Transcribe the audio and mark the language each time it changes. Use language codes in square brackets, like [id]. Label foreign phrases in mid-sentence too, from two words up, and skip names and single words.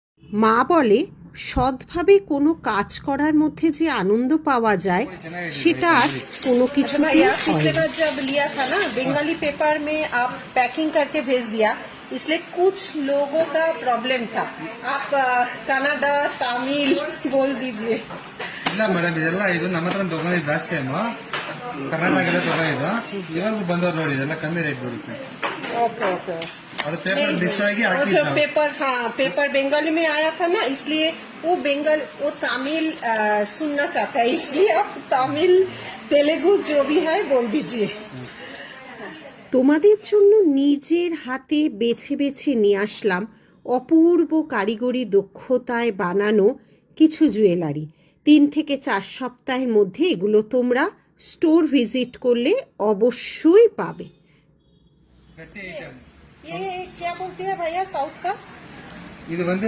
[bn] মা বলে সৎভাবে কোনো কাজ করার মধ্যে যে আনন্দ পাওয়া যায় সেটা আর কোনো কিছুতেই হয় [hi] पिछले [bn] না। [hi] बार जब लिया था ना बंगाली पेपर में आप पैकिंग करके भेज दिया, इसलिए कुछ लोगों का प्रॉब्लम था। आप कनाडा तमिल बोल दीजिए। [kn] ಇಲ್ಲ ಮೇಡಮ್, ಇದೆಲ್ಲ ಇದು ನಮ್ಮ ಹತ್ರ ತಗೊಂಡಿದ್ದು [en] last time [kn] ಕರ್ನಾಟಕ ತಗೊಂಡಿದ್ದು. ಇವಾಗ ಬಂದವ್ರು ನೋಡಿ ಇದೆಲ್ಲ ಕಮ್ಮಿ ರೇಟ್ ಬರುತ್ತೆ. [en] OK OK. [kn] ಅದು [en] paper miss [kn] ಆಗಿ [hi] और [kn] ಹಾಕಿದ್ದು [hi] जब पेपर पेपर बंगाली में आया था ना, इसलिए वो तमिल सुनना चाहता है, इसलिए आप तमिल तेलुगु जो भी है बोल दीजिए। [bn] তোমাদের জন্য নিজের হাতে বেছে বেছে নিয়ে আসলাম অপূর্ব কারিগরি দক্ষতায় বানানো কিছু জুয়েলারি। 3 থেকে 4 সপ্তাহের মধ্যে এগুলো তোমরা [en] store visit [bn] করলে অবশ্যই পাবে। [kn] ಗಟ್ಟಿ ಐಟಮ್. [hi] ये क्या बोलते हैं भैया साउथ का? [kn] ಇದು ಬಂದು